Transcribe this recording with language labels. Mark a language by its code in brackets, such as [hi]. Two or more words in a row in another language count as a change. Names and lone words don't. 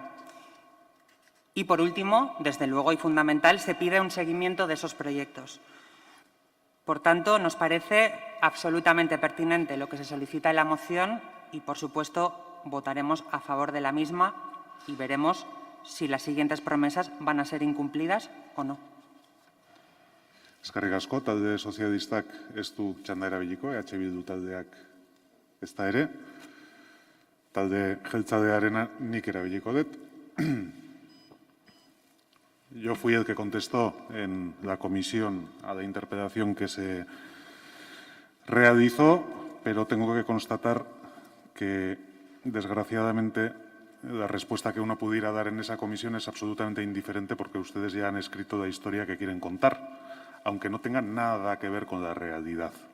[es] Y, por último, desde luego y fundamental, se pide un seguimiento de esos proyectos. Por tanto, nos parece absolutamente pertinente lo que se solicita en la moción y, por supuesto, votaremos a favor de la misma y veremos si las siguientes promesas van a ser incumplidas o no. [eu] Eskerrik asko, talde sozialistak ez du txanda erabiliko, EH Bildu taldeak ez da ere. Talde jeltzalearena nik erabiliko dut. [es] yo fui el que contestó en la comisión a la interpelación que se realizó, pero tengo que constatar que, desgraciadamente, la respuesta que uno pudiera dar en esa comisión es absolutamente indiferente porque ustedes ya han escrito la historia que quieren contar, aunque no tenga nada que ver con la realidad.